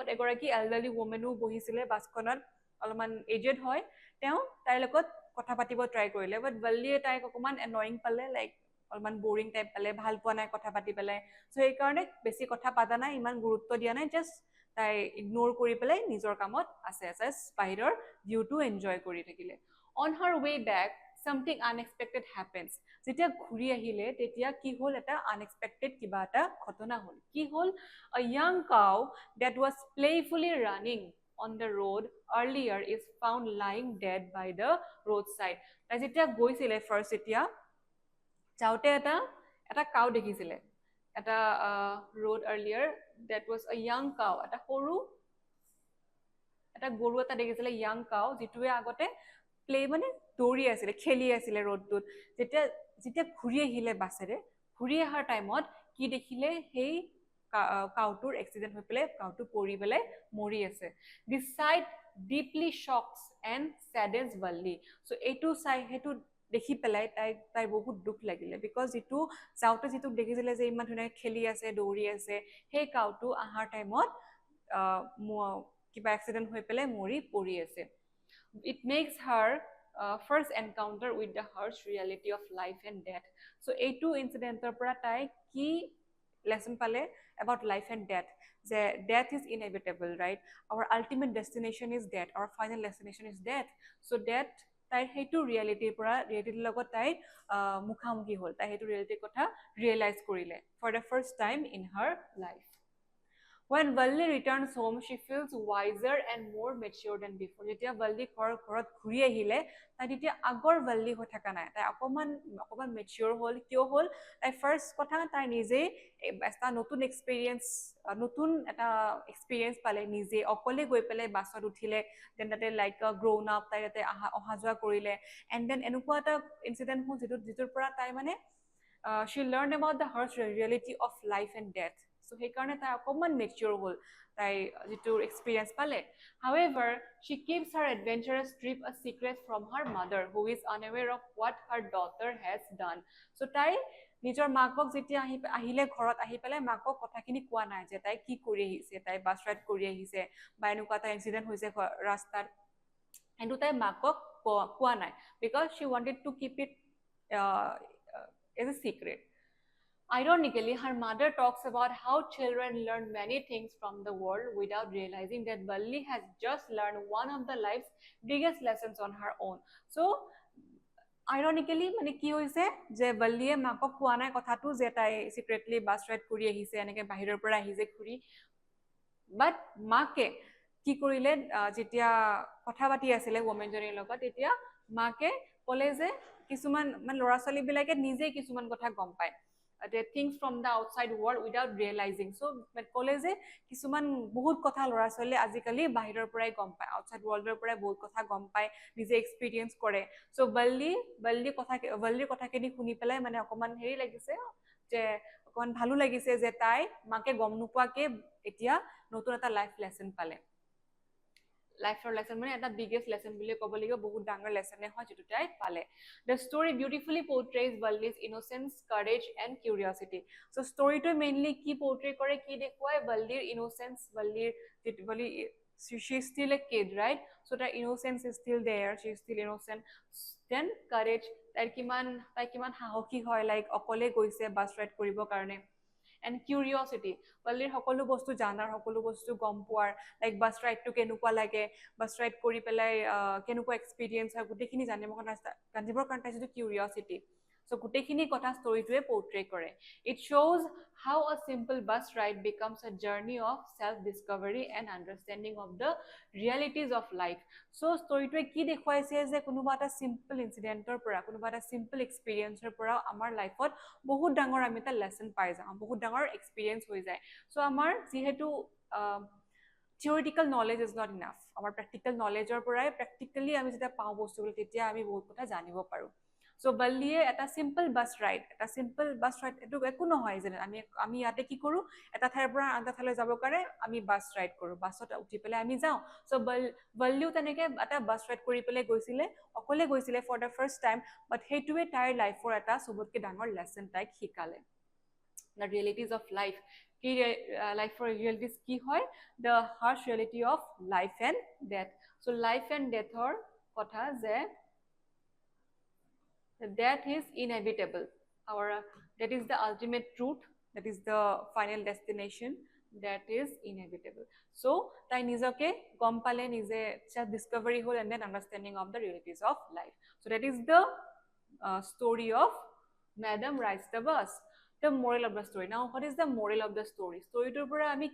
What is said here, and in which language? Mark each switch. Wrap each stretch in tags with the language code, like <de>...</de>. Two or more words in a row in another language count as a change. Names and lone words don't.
<as>এগৰাকী এল্ডাৰলি ৱমেনো বহিছিলে বাছখনত অলপমান এজেড হয় তেওঁ তাইৰ লগত কথা পাতিব ট্ৰাই কৰিলে বাট ৱল্লিয়ে তাইক অকণমান এনয়িং পালে লাইক অলপমান বৰিং টাইপ পালে ভাল পোৱা নাই কথা পাতি পেলাই চ' সেইকাৰণে বেছি কথা পাতা নাই ইমান গুৰুত্ব দিয়া নাই জাষ্ট তাই ইগন'ৰ কৰি পেলাই নিজৰ কামত আছে জাষ্ট বাহিৰৰ ভিউটো এনজয় কৰি থাকিলে</as> <en>on her way back something unexpected happens</en> <as>যেতিয়া ঘূৰি আহিলে তেতিয়া কি হ'ল এটা আনএক্সপেক্টেড কিবা এটা ঘটনা হ'ল কি হ'ল</as> <en>a young cow that was playfully running on the road earlier is found lying dead by the roadside</en> <as>তাই যেতিয়া গৈছিলে ফাৰ্ষ্ট এতিয়া যাওঁতে এটা কাউ দেখিছিলে এটা</as> <en>road earlier that was a young cow</en> <as>এটা সৰু এটা গৰু এটা দেখিছিলে</as> <en>young cow</en> <as>যিটোৱে আগতে প্লে মানে দৌৰি আছিলে খেলি আছিলে ৰোডটোত যেতিয়া যেতিয়া ঘূৰি আহিলে বাছেৰে ঘূৰি অহাৰ টাইমত কি দেখিলে সেই কাউটোৰ এক্সিডেণ্ট হৈ পেলাই কাউটো পৰি পেলাই মৰি আছে</as> <en>this side deeply shocks and sadness</en> <as>ৱল্লি চ' এইটো চাই সেইটো দেখি পেলাই তাইৰ বহুত দুখ লাগিলে বিকজ যিটো যাওঁতে যিটো দেখিছিলে যে ইমান ধুনীয়াকৈ খেলি আছে দৌৰি আছে সেই কাউটো অহাৰ টাইমত কিবা এক্সিডেণ্ট হৈ পেলাই মৰি পৰি আছে</as> <en>it makes her first encounter with the harsh reality of life and death so</en> <as>এইটো ইনসিডেন্টৰ পৰা তাই কি লেসন পালে</as> <en>about life and death যে death is inevitable right our ultimate destination is death our final destination is death so death</en> <as>তাইৰ সেইটো ৰিয়েলিটিৰ পৰা ৰিয়েলিটিৰ লগত তাই মুখামুখি হ'ল তাই সেইটো ৰিয়েলিটিৰ কথা ৰিয়েলাইজ কৰিলে</as> <en>for the first time in her life When Valli returns home, she feels wiser and more mature than before.</en> <as>যেতিয়া Valli ঘৰত ঘূৰি আহিলে তাই তেতিয়া আগৰ Valli হৈ থকা নাই তাই অকমান মেচিয়ৰ হ'ল কিয় হ'ল তাই ফাৰ্ষ্ট কথা তাই নিজে এটা নতুন এক্সপিৰিয়েঞ্চ পালে নিজে অকলে গৈ পেলাই বাছত উঠিলে দেন তাতে</as> <en>like grown up</en> <as>তাই তাতে অহা যোৱা কৰিলে</as> <en>and then</en> <as>এনেকুৱা এটা ইনচিডেণ্ট হ'ল যিটোৰ পৰা তাই মানে</as> <en>she learned about the harsh reality of life and death so</en> <as>সেইকাৰণে তাই অকণমান মেচিয়ৰ হ'ল তাই যিটো এক্সপিৰিয়েঞ্চ পালে</as> <en>however she keeps her adventurous trip a secret from her mother who is unaware of what her daughter has done so</en> <as>তাই নিজৰ মাকক যেতিয়া আহিলে ঘৰত আহি পেলাই মাকক কথাখিনি কোৱা নাই যে তাই কি কৰি আহিছে তাই বাছ ৰাইড কৰি আহিছে বা এনেকুৱা এটা ইনচিডেণ্ট হৈছে ৰাস্তাত কিন্তু তাই মাকক কোৱা নাই বিকজ</as> <en>she wanted to keep it as a secret. Ironically, her mother talks about how children learn many things from the world without realizing that Valli has just learned one of the life's biggest lessons on her own. So, ironically,</en> <as>মানে কি হৈছে যে Valliয়ে মাকক কোৱা নাই কথাটো যে তাই</as> <en>secretly bus ride</en> <as>কৰি আহিছে এনেকে বাহিৰৰ পৰা আহিছে ঘূৰি but মাকে কি কৰিলে যেতিয়া কথা পাতি আছিলে womanজনীৰ লগত তেতিয়া মাকে ক'লে যে কিছুমান মানে ল'ৰা ছোৱালীবিলাকে নিজে কিছুমান কথা গম পায়</as> <en>the things from the outside world without realizing so</en> <as>ক'লে যে কিছুমান বহুত কথা ল'ৰা ছোৱালীয়ে আজিকালি বাহিৰৰ পৰাই গম পায়</as> <en>outside world</en> <as>ৰ পৰাই বহুত কথা গম পায় নিজে এক্সপিৰিয়েঞ্চ কৰে so বল্লিৰ কথাখিনি শুনি পেলাই মানে অকমান হেৰি লাগিছে যে অকমান ভালো লাগিছে যে তাই মাকে গম নোপোৱাকে এতিয়া নতুন এটা লাইফ লেসন পালে লাইফৰ লেসন মানে এটা বিগেষ্ট লেসন বুলি ক'ব লাগিব বহুত ডাঙৰ লেসনে হয় যেটো তাই পালে</as> <en>the story beautifully portrays Valli's innocence courage and curiosity so</en> <as>storyটো মেইনলি কি portray কৰে কি দেখুৱায় Valliৰ innocence Valliৰ</as> <en>she is still a kid right so the innocence is still there she is still innocent then courage</en> <as>তাই কিমান সাহসী হয় লাইক অকলে গৈছে বাছ ৰাইড কৰিবৰ কাৰণে</as> <en>and curiosity</en> <as>Valliৰ সকলো বস্তু জানাৰ সকলো বস্তু গম পোৱাৰ লাইক বাছ ৰাইডটো কেনেকুৱা লাগে বাছ ৰাইড কৰি পেলাই কেনেকুৱা এক্সপিৰিয়েঞ্চ হয় গোটেইখিনি জানিবৰ কাৰণে তাই যিটো কিউৰিয়চিটি সো গোটেইখিনি কথা ষ্টৰিটোৱে পোৰ্ট্ৰে কৰে</as> <en>It shows how a simple bus ride becomes a journey of self discovery and understanding of the realities of life so</en> <as>ষ্টৰিটোৱে কি দেখুৱাইছে যে কোনোবা এটা সিম্পল ইনসিডেন্টৰ পৰা কোনোবা এটা সিম্পল এক্সপেৰিয়েন্সৰ পৰা আমাৰ লাইফত বহুত ডাঙৰ আমি এটা লেসন পাই যাওঁ বহুত ডাঙৰ এক্সপেৰিয়েন্স হৈ যায় সো আমাৰ যেহেতু</as> <en>theoretical knowledge is not enough</en> <as>আমাৰ</as> <en>practical knowledge or</en> <as>পৰাই practically আমি যেটা পাও বস্তুবোৰ তেতিয়া আমি বহুত কথা জানিব পাৰো সো বল্লিয়ে এটা সিম্পল বাস ৰাইড এটো একো নহয় যে আমি ইয়াতে কি কৰো এটা ঠাইৰ পৰা আনটা ঠাইলৈ যাব কাৰণে আমি বাস ৰাইড কৰো বাসত উঠি পেলাই আমি যাওঁ সো বল্লিও তেনেকে এটা বাস ৰাইড কৰি পেলাই গৈছিলে অকলে গৈছিলে</as> <en>for the first time</en> <as>বাট হেইটোৱে তাইৰ লাইফৰ এটা সবতকে ডাঙৰ লেসন তাইক শিকালে</as> <en>the realities of life</en> <as>কি</as> <en>life for realities</en> <as>কি হয়</as> <en>the harsh reality of life and death so life and death</en> <as>ৰ কথা যে</as> <en>death is inevitable our that is the ultimate truth that is the final destination that is inevitable so</en> <as>তাই নিজকে গম পালে নিজে</as> <en>self discovery hol and then understanding of the realities of life so that is the story of Madam Rides the Bus the moral of the story now what is the moral of the story</en> <as>টোৰ পৰা আমি</as>